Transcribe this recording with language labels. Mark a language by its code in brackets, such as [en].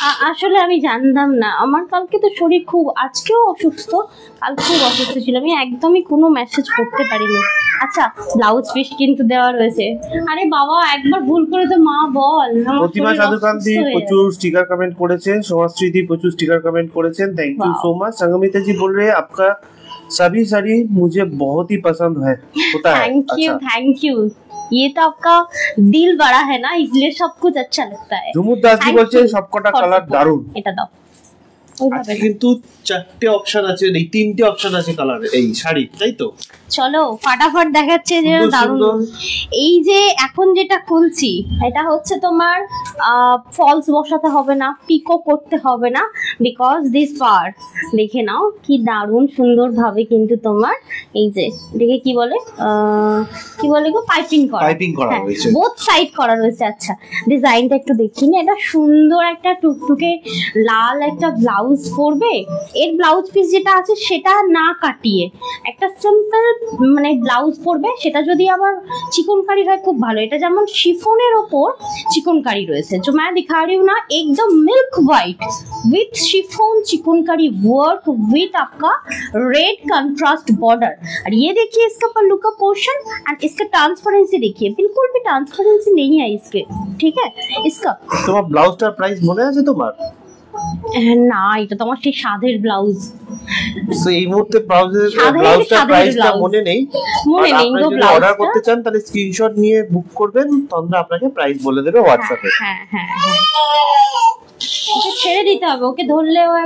[bn] আসলে আমি জানতাম না, আমার কালকে তো শরীর খুব, আজকেও অসুস্থ, কাল খুব অসুস্থ ছিল, আমি একদমই কোনো মেসেজ করতে পারিনি। আচ্ছা ব্লাউজ পিস কিন্তু দেওয়া রয়েছে। আরে বাবা একবার ভুল করে তো মা বল। প্রতিমা সাধুকান্তি প্রচুর স্টিকার কমেंट করেছেন, সমাজস্মৃতি প্রচুর স্টিকার कमेंट করেছেন, থ্যাংক ইউ সো মাচ। [hi] संगमिता जी बोल रहे हैं आपका सभी साड़ी मुझे बहुत ही पसंद है होता है। थैंक यू ये तो आपका दिल बड़ा है ना, इसलिए सब कुछ अच्छा लगता है। [bn] झुमुर दास जी বলছেন সবকটা কালার দারুণ। এটা দাও আচ্ছা কিন্তু চারটে অপশন আছে, এই তিনটে অপশন আছে কালার এই শাড়ি, তাই তো? চলো ফাটাফট দেখাচ্ছে যে দারুণ। এই যে এখন যেটা খুলছি এটা হচ্ছে তোমার ফলস বসাতে হবে না, পিকো করতে হবে না, বিকজ দিস পার্ট দেখে নাও কি দারুণ সুন্দর ভাবে কিন্তু তোমার এই যে দেখে কি বলে গো পাইপিং করা হয়েছে, বোথ সাইড করা রয়েছে। আচ্ছা ডিজাইনটা একটু দেখিনি, এটা সুন্দর একটা টুকটুকে লাল একটা ব্লাউজ পরবে। এর ব্লাউজ পিস যেটা আছে সেটা না কাটিয়ে একটা সিম্পল মানে ব্লাউজ পরবে, সেটা যদি আবার চিকনকারি হয় খুব ভালো। এটা যেমন শিফনের ওপর চিকনকারি রয়েছে, [hi] जो मैं दिखा रही हूँ ना एकदम milk white with chiffon chikankari work with आपका रेड कंट्रास्ट बॉर्डर। और ये देखिए इसका पल्लू का पोर्शन एंड इसका ट्रांसपेरेंसी देखिए, बिल्कुल भी ट्रांसपेरेंसी नहीं है इसके, ठीक है। इसका [bn] তোমার ব্লাউজটার প্রাইস মনে আছে তোমার? না এটা তো আমার সেই সাদের ব্লাউজ, সো এই মুহূর্তে ব্লাউজটার প্রাইসটা মনে নেই গো। ব্লাউজ অর্ডার করতে চান তাহলে স্ক্রিনশট নিয়ে বুক করবেন, তন্দ্রা আপনাকে প্রাইস বলে দেবে হোয়াটসঅ্যাপে। হ্যাঁ হ্যাঁ হ্যাঁ ওকে ছেড়ে দিতে হবে, ওকে ধরলে ও